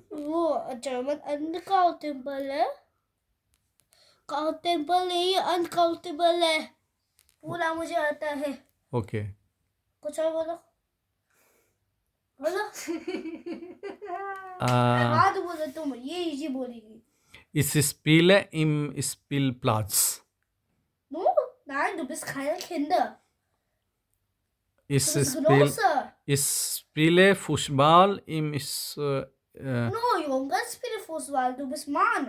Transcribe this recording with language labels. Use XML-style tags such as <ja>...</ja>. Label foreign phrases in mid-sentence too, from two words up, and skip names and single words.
<hi>वो</hi> <en>German uncountable</en> <hi>है. Countable नहीं uncountable है. पूरा मुझे आता है. okay. कुछ और बोलो. बोलो. Äh, तो बोलो तुम ये इजी बोलेगी.</hi> <de>ich spiele im Spielplatz. No, nein, du bist keine Kinder. Ich Du bist spiele, größer. ich spiele Fußball im No, Junge, spiele Fußball. Du bist Mann.</de>